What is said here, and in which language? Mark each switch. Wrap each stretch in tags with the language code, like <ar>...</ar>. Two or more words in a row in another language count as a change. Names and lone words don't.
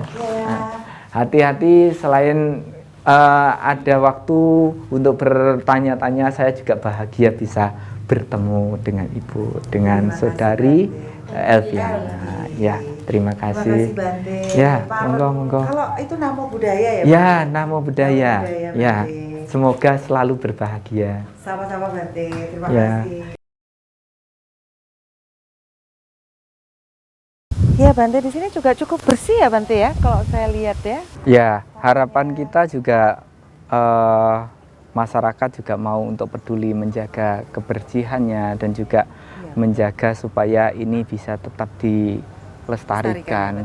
<id>Hati-hati, selain ada waktu untuk bertanya-tanya, saya juga bahagia bisa bertemu dengan ibu, dengan Terima kasih, saudari Bante. Elviana. Ya, terima Terima kasih. kasih Bante. Ya, Pak, monggo. Kalau itu</id> <pi>Namo Buddhaya</pi> <id>ya? Ya, Bante?</id> <pi>Namo Buddhaya. Namo Buddhaya,</pi> <id>Ya, Bante. semoga selalu berbahagia. Sama-sama Bante. Terima Ya. kasih. ya Bante di sini juga cukup bersih ya Bante ya kalau saya lihat ya. Ya, harapan kita juga masyarakat juga mau untuk peduli menjaga kebersihannya dan juga menjaga supaya ini bisa tetap dilestarikan</id>